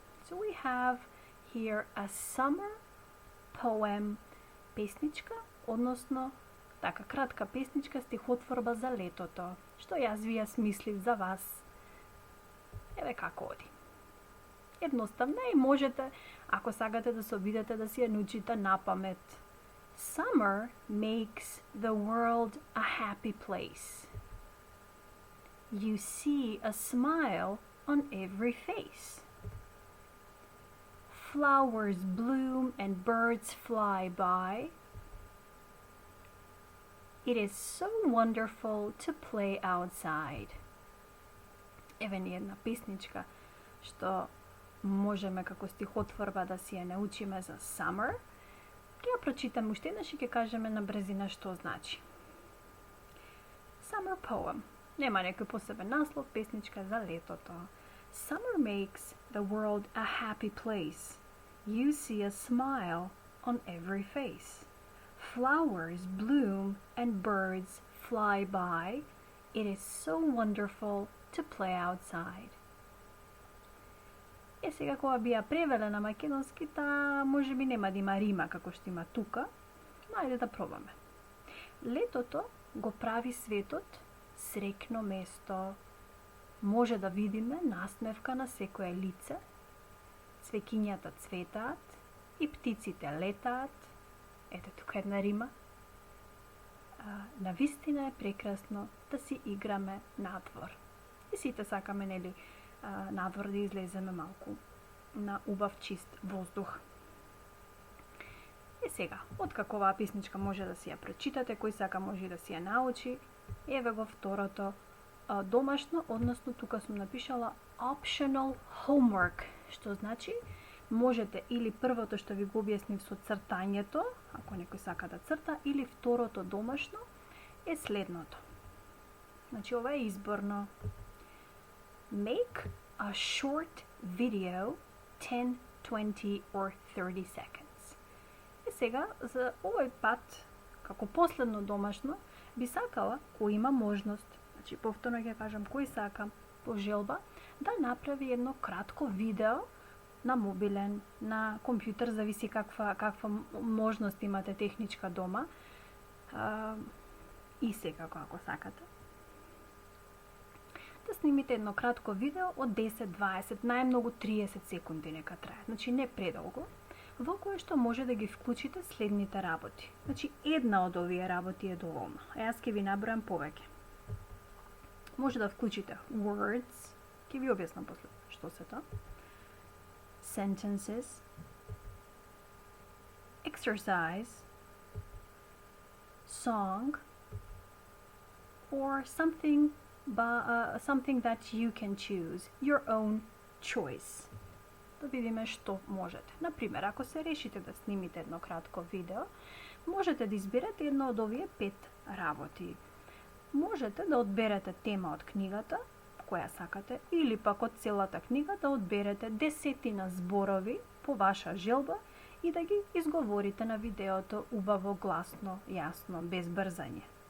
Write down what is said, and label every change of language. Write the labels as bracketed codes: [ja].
[en] So we have here a summer poem, [mk] песничка, односно така кратка песничка, стихотворба за летото, што јас ви ја смислив за вас Еве како оди. Едноставно и можете, ако сакате да се обидете, да си ја научите на памет. [en] Summer makes the world a happy place. You see a smile on every face. Flowers bloom and birds fly by. It is so wonderful to play outside. [mk] Еве ни една песничка што можеме како стихотворба да си ја научиме за summer. Ќе ја прочитаме уште еднаш и ќе кажеме на брзина што значи. [en] Summer poem. [mk] Нема некој посебен наслов, песничка за летото. [en] Summer makes the world a happy place. You see a smile on every face. Flowers bloom and birds fly by. It is so wonderful to play outside. [mk] Сега кога би ја превеле на македонски, та може би нема да има рима како што има тука, но ајде да пробаме. Летото го прави светот среќно место. Може да видиме насмевка на секое лице, цвеќињата цветаат и птиците летаат. Ете тука една рима. Навистина е прекрасно да си играме надвор. И сите сакаме, нели, надвор да излеземе малку на убав чист воздух. И сега, откако оваа песничка може да си ја прочитате, кој сака може да си ја научи, еве го второто домашно, односно тука сум напишала [en] optional homework, [mk] што значи можете или првото што ви го објаснив со цртањето, ако некој сака да црта, или второто домашно е следното. Значи ова е изборно. [en] Make a short video 10, 20 or 30 seconds. [mk] И сега, за овој пат, како последно домашно, би сакала, кој има можност, значи повторно ќе кажам, кој сака по желба, да направи едно кратко видео на мобилен, на компјутер, зависи каква можност имате техничка дома, и секако ако сакате. Да снимите едно кратко видео од 10-20, најмногу 30 секунди нека трае, значи не предолго, во кое што може да ги вклучите следните работи. Значи една од овие работи е доволна, а јас ќе ви набројам повеќе. Може да вклучите [en] words, [mk] ќе ви објаснам после што се тоа, [en] sentences, exercise, song, or something that you can choose, your own choice. [mk] Да видиме што можете. Например, ако се решите да снимите едно кратко видео, можете да изберете едно од овие 5 работи. Можете да одберете тема од книгата, која сакате, или пак од целата книга да одберете 10 зборови по ваша желба и да ги изговорите на видеото убаво, гласно, јасно, без брзање.